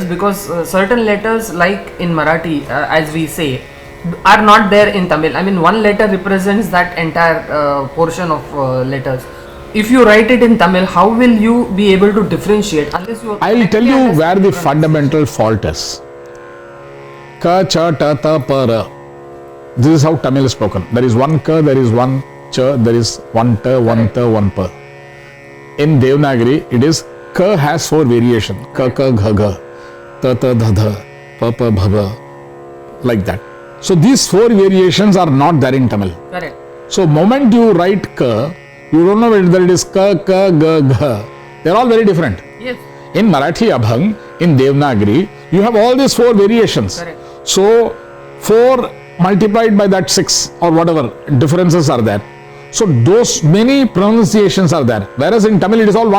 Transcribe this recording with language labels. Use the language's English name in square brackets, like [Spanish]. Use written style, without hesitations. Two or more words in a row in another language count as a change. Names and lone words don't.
[English] Because certain letters, like in Marathi, as we say, are not there in Tamil. I mean, one letter represents that entire portion of letters. If you write it in Tamil, how will you be able to differentiate? Unless you I will tell you where the fundamental fault is. Ka, cha, ta, ta, pa, ra. This is how Tamil is spoken. There is one ka, there is one cha, there is one ta, one ta, one pa. In Devanagari, it is ka has 4 variations. Ka, ka, gha, gha, ta, ta, dha, dha, pa, pa, bha, bha, like that. So these 4 variations are not there in Tamil. Correct. So moment you write ka, you don't know whether it is ka, ka, ga, gha. They are all very different. Yes. In Marathi Abhang, in Devanagari, you have all these 4 variations. Correct. So 4 multiplied by that 6 or whatever differences are there. So those many pronunciations are there. Whereas in Tamil it is all one.